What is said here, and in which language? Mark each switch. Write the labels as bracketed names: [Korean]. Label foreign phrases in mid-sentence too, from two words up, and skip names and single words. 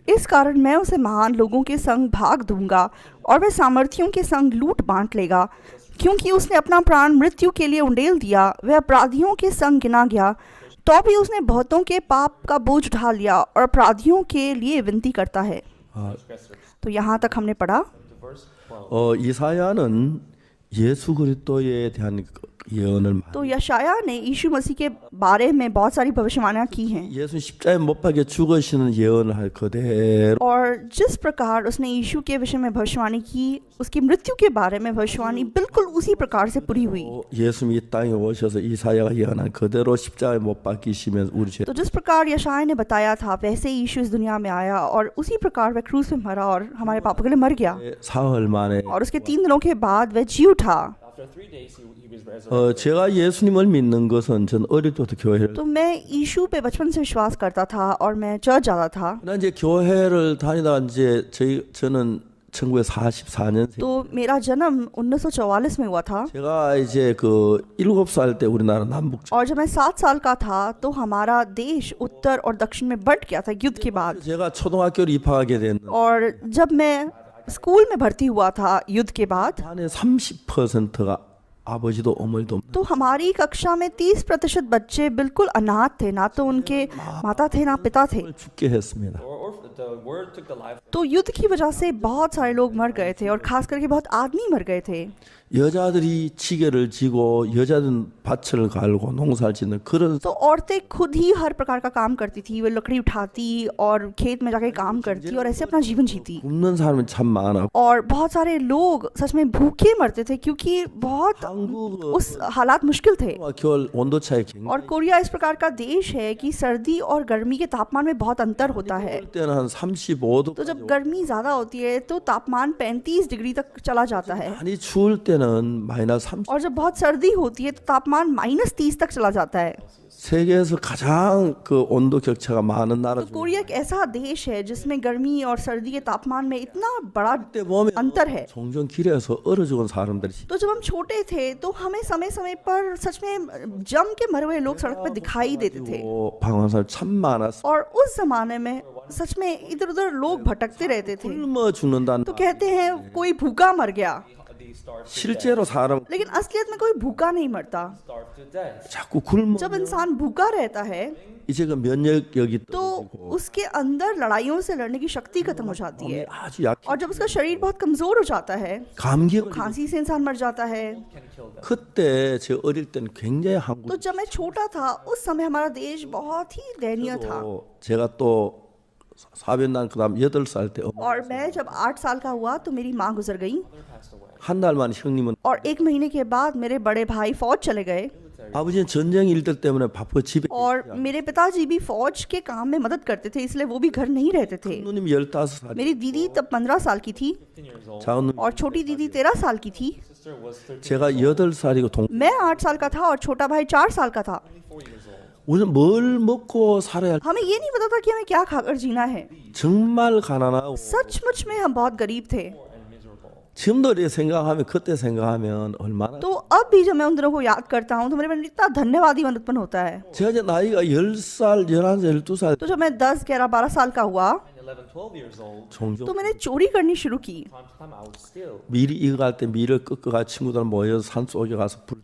[Hindi] इस कारण मैं उसे महान लोगों के संग भाग दूंगा और वह सामर्थियों के संग लूट बांट लेगा, क्योंकि उसने अपना प्राण मृत्यु के लिए उंडेल दिया, वह अपराधियों के संग गिना गया, तो भी उसने बहुतों के पाप का बोझ उठा लिया और अपराधियों के लिए विनती करता है। तो यहाँ तक हमने पढ़ा। [Korean] 이사야는 예수 그리스도에 대한 예언을 [Hindi] तो यशाया ने यीशु मसीह के बारे में बहुत सारी भविष्यवाणियां की हैं [Korean] 예수 십자가에 못 박혀 죽으시는 예언을 할 그대로 [Hindi] और जिस प्रकार उसने यीशु के विषय में भविष्यवाणी की, उसकी मृत्यु के बारे में भविष्यवाणी बिल्कुल उसी प्रकार से पूरी हुई। [Korean] 예수님이 이 땅에 오셔서 이사야가 예언한 그대로 십자가에 못 박히시면서 우리 죄 [Hindi] तो जिस प्रकार यशाया ने बताया था वैसे ही यीशु इस दुनिया में आया और उसी प्रकार वह क्रूस पे मरा और हमारे पापों के लिए मर गया [Korean] 사흘 만에 [Hindi] और उसके 3 दिनों के बाद वह जी उठा। [English] After 3 days, he was resurrected. [Korean] 제가 예수님을 믿는 것은 전 어릴 때부터 교회를 [Hindi] तो मैं यीशु पे बचपन से विश्वास करता था और मैं चर्च जाता था। [Korean] 나 이제 교회를 다니다가 이제 저는 1944년생 [Hindi] तो मेरा जन्म 1944 में हुआ था [Korean] 제가 이제 그 7살 때 우리나라 남북 [Hindi] और जब मैं 7 साल का था तो हमारा देश उत्तर और दक्षिण में बंट गया था युद्ध के बाद। [Korean] 제가 초등학교를 입학하게 된 [Hindi] और जब मैं स्कूल में भर्ती हुआ था युद्ध के बाद, [Korean] 반의 30%가 아버지도 어머니도 [Hindi] तो हमारी कक्षा में 30% बच्चे बिल्कुल अनाथ थे, ना तो उनके माता थे ना पिता थे। [Korean] 죽게 했습니다. [English] Or the word took the life. [Hindi] तो युद्ध की वजह से बहुत सारे लोग मर गए थे और खास करके बहुत आदमी मर गए थे। [Korean] 여자들이 지게를 지고 여자들은 밭을 갈고 농사를 짓는 그런 [Hindi] तो औरतें खुद ही हर प्रकार का काम करती थी, वे लकड़ी उठाती और खेत में जाके काम करती और ऐसे अपना जीवन जीती। [Korean] 굶는 사람이 참 많아. [Hindi] और बहुत सारे लोग सच में भूखे मरते थे क्योंकि बहुत 한국 उस हालात मुश्किल थे। [Korean] 겨울 온도 차이 굉장히 [Hindi] और कोरिया इस प्रकार का देश है कि सर्दी और गर्मी के तापमान में बहुत अंतर होता है। [Korean] 올 때는 한 35도 [Hindi] तो जब गर्मी ज़्यादा होती है तो तापमान 35 डिग्री तक चला जाता है [Korean] 많이 추울 때는 마이너스 30. [Hindi] और जब बहुत सर्दी होती है तो तापमान -30 तक चला जाता है। [Korean] 세계에서 가장 그 온도 격차가 많은 나라 [Hindi] तो [Korean] 중에 [Hindi] कोरिया एक ऐसा देश है जिसमें गर्मी और सर्दी के तापमान में इतना बड़ा [Korean] 그때 보면 [Hindi] अंतर है। [Korean] 종종 길에서 얼어 죽은 사람들이 [Hindi] तो जब हम छोटे थे तो हमें समय समय पर सच में जम के मरे हुए लोग सड़क पर दिखाई देते थे [Korean] 방황한 사람 참 많았어. [Hindi] और उस जमाने में सच में इधर उधर लोग भटकते रहते थे। [Korean] 굶어 죽는다는 [Hindi] तो कहते हैं कोई भूखा मर गया, [English] They starved to [Korean] 실제로 사람 [Hindi] लेकिन असलियत में कोई भूखा नहीं मरता। [English] starve to death. [Korean] 자꾸 굶어 [Hindi] जब इंसान भूखा रहता है [Korean] 이제 그 면역력이 [Hindi] तो [Korean] 떨어지고 [Hindi] उसके अंदर लड़ाइयों से लड़ने की शक्ति खत्म हो जाती है [Korean] 아주 약해. [Hindi] और जब उसका शरीर बहुत कमजोर हो जाता है, [Korean] 감기 [Hindi] खांसी से इंसान मर जाता है। [English] Can kill them. [Korean] 그때 제 어릴 때는 굉장히 [Hindi] तो 한국 जब मैं छोटा था उस समय हमारा देश बहुत ही दयनीय था [Korean] 제가 또 사변난 그다음 8살 때 [Hindi] और मैं जब 8 साल का हुआ तो मेरी माँ गुजर गई [English] Mother passed away. [Korean] 한 달만 형님은 [Hindi] और 1 महीने के बाद मेरे बड़े भाई फौज चले गए [Korean] 아버지는 전쟁 일들 때문에 바빠 집에 [Hindi] और मेरे पिताजी भी फौज के काम में मदद करते थे, इसलिए वो भी घर नहीं रहते थे। [Korean] 누님 15살 [Hindi] मेरी दीदी तब 15 साल की थी [English] 15 years old. [Korean] 작은 누님 [Hindi] और छोटी दीदी 13 साल की थी। [English] Sister was 13 [Korean] 제가 8살이고 동 [Hindi] मैं 8 साल का था और छोटा भाई 4 साल का था। [English] 4 years old. [Korean] 우리는 뭘 먹고 살아야 할 [Hindi] हमें ये नहीं पता था कि हमें क्या खाकर जीना है। [Korean] 정말 가난하고 [Hindi] सचमुच में हम बहुत गरीब थे। [English] Poor and miserable. [Korean] 지금도 이렇게 생각하면 그때 생각하면 얼마나 [Hindi] तो अब भी जब मैं उन दिनों को याद करता हूँ तो मेरे मन में इतना धन्यवादी मन उत्पन्न होता है। [Korean] 제가 이제 나이가 10살, 11살, 12살 [Hindi] तो जब मैं 10, 11, 12 साल का हुआ [English] 11, 12 years old. [Korean] 종종 [Hindi] तो मैंने चोरी करनी शुरू की। [English] Time to time I would steal. [Korean] 밀이 익어갈 때 밀을 꺾어가 친구들 모여서 산속에 가서 불